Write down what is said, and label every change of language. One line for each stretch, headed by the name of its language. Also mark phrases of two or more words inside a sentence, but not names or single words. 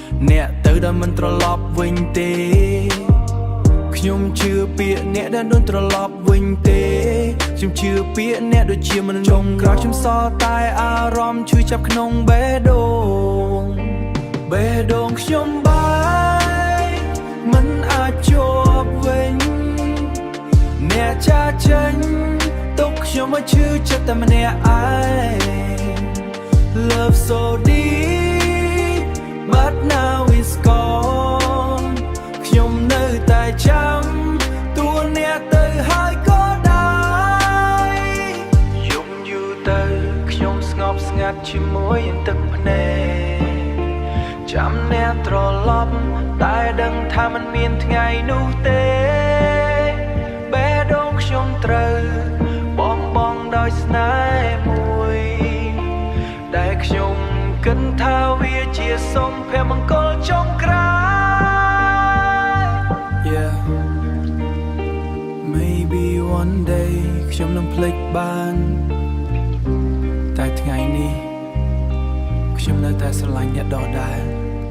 Khmer: អ្នកទៅដែលមិនត្រឡប់វិញទេ។ ខ្ញុំជឿពាក្យអ្នកដែលមិនត្រឡប់វិញទេ។ ខ្ញុំជឿពាក្យអ្នកដូចជាមនុស្សចុងក្រោយ។ ខ្ញុំសល់តែអារម្មណ៍ឈឺចាប់ក្នុងបេះដូង។ បេះដូងខ្ញុំបែ កមិនអាចជាប់វិញ។ អ្នកចាចេញទុកខ្ញុំឲ្យឈឺចិត្តតែម្នាក់ឯង។
English: Love so deep, but now it's gone.
Khmer: ខ្ញុំនៅតែចាំតួអ្នកទៅហើយក៏ដោយ។ យំយូរទៅខ្ញុំស្ងប់ស្ងាត់ជាមួយទឹកភ្នែក។ ចាំអ្នកត្រឡប់តែដឹងថាមិនមានថ្ងៃនោះទេ។ បេះដូងខ្ញុំត្រូវបងបងដោយស្នេហ៍មួយ ដែលខ្ញុំគិតថាវាជាសុភមង្គលចុងក្រោ យ។
English: Yeah, maybe one day
Khmer: ខ្ញុំនឹងភ្លេចបាន។ តែថ្ងៃនេះខ្ញុំនៅតែស្រឡាញ់អ្នកដដែល។